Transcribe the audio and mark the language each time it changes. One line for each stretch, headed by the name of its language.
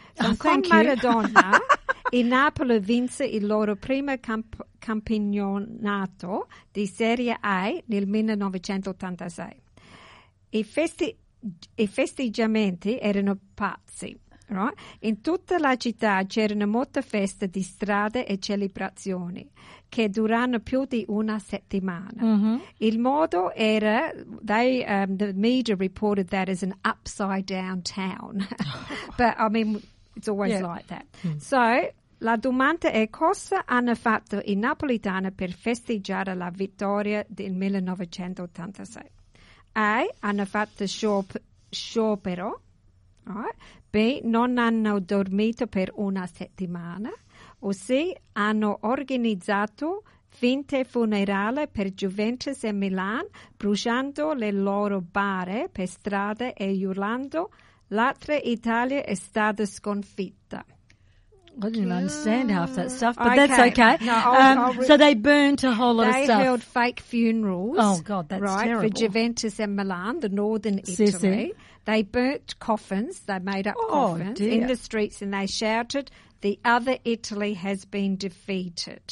Italian: So, Maradona, in Napoli vinse il loro primo campionato di Serie A nel 1986. I festeggiamenti erano pazzi, right? In tutta la città c'erano molte feste di strada e celebrazioni che durano più di una settimana. Mm-hmm. Il modo era,
English: the media reported that as an upside down town. But I mean, it's always like that. Mm.
Italian: So, la domanda è cosa hanno fatto i napoletani per festeggiare la vittoria del 1986? A. Hanno fatto sciopero. Right? B. Non hanno dormito per una settimana. Ossia hanno organizzato finte funerali per Juventus e Milan, bruciando le loro bare per strada e urlando l'altra Italia è stata sconfitta.
English: I didn't understand half that stuff, but that's okay. So they burnt a whole lot of stuff. They held fake funerals. Oh, God, that's terrible. For Juventus and Milan, the northern Italy. They burnt coffins. They made up coffins in the streets and they shouted, "The other Italy has been defeated."